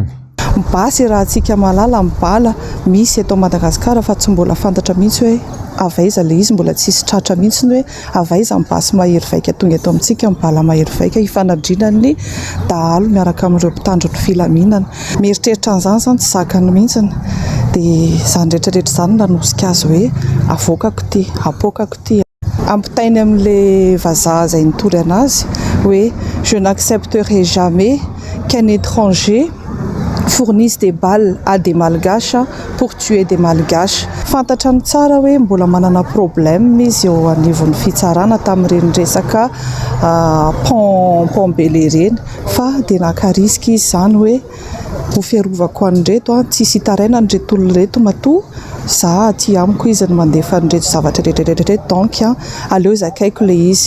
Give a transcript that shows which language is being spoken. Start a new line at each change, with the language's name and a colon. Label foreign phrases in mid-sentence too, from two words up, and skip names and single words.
Malagasy: Basy raha antsika malala mibala misy eto Madagasikara fa tsy mbola fantatra mihitsy hoe avaiza le izy mbola tsisy tratra mihitsy hoe avaiza basy Mahery vaika tonga eto amintsika mibala Mahery vaika hifanadrinany dahalo miaraka amin'ireo mpitandro ny filaminana. Mieritreritra an'izany zany tsy zakany mihitsy dia izany rehetrarehetra izany nanosika azy hoe avoakako ty, apokako ty. Ampitainy amin'ilay vazaha izay nitory anazy hoe
French: je n'accepterai jamais qu'un étranger fournissent des balles à des malgaches pour tuer des malgaches.
Malagasy: Fantatra ny tsara hoe mbola manana problème izy eo anivon'ny fitsarana tamin'ireny resaka pont Bel-Air fa dia naka-risky izy izany hoe ho fiarovako an'ireto tsisy hitaraina an'ireto olona reto matoa za aty amiko izy ny mandefa an'ireto zavatra rehetrarehetra donc aleo zakaiko le izy.